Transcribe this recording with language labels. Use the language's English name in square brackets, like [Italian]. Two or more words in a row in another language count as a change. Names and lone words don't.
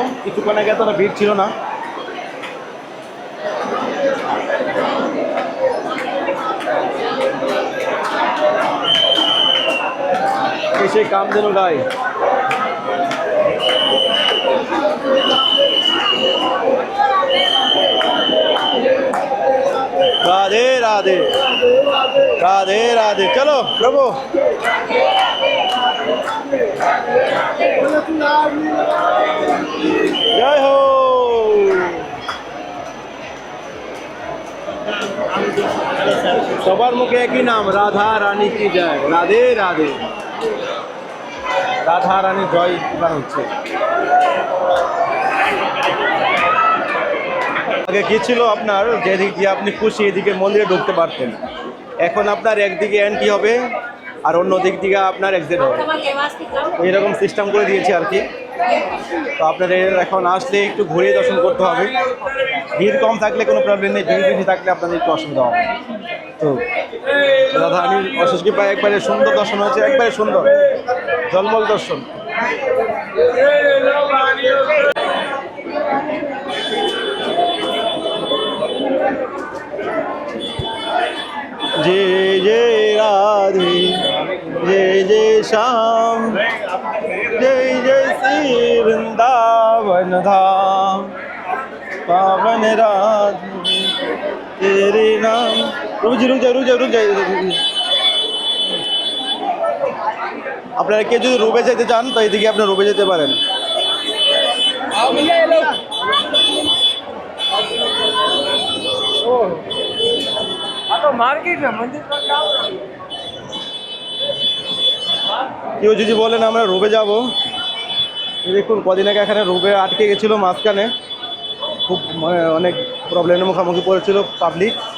[Bangla] কিছুক্ষণ আগে এতটা ভিড় ছিল না। সেই কামধেনু গায়ে [Hindi] राधे राधे, राधे राधे। चलो प्रभु, जय हो। सबर मुखे की नाम राधा रानी की जय, राधे राधे। [Bangla] রাধা রানী জয় গান হচ্ছে। আগে কি ছিল আপনার, যেদিক দিয়ে আপনি খুশি এদিকে মন্দিরে ঢুকতে পারতেন, এখন আপনার একদিকে এন্ট্রি হবে আর অন্য দিক থেকে আপনার এক্সিট হবে। এইরকম সিস্টেম করে দিয়েছে আর কি। তো আপনাদের এখন আসলে একটু ঘুরে দর্শন করতে হবে। ভিড় কম থাকলে কোনো প্রবলেম নেই, ভিড় বেশি থাকলে আপনাদের একটু অসুবিধা হবে। তো রাধারানীর অশেষ কৃপায় একবারে সুন্দর দর্শন হয়েছে, একবারে সুন্দর জলমল দর্শন। [Hindi] जय जय राधे, जय जय श्याम, जय जय श्री वृंदावन धाम, पावन राधे तेरे नाम। रुक जाए, रुक जाए, रुक जाए। [Bangla] আপনারা কেউ যদি রুবে যেতে চান তো এদিকে আপনারা রুবে যেতে পারেন। কেউ যদি বলেন আমরা রুবে যাব, দেখুন কদিন আগে এখানে রুবে আটকে গেছিলো মাঝখানে, খুব অনেক প্রবলেমের মুখোমুখি পড়েছিল পাবলিক।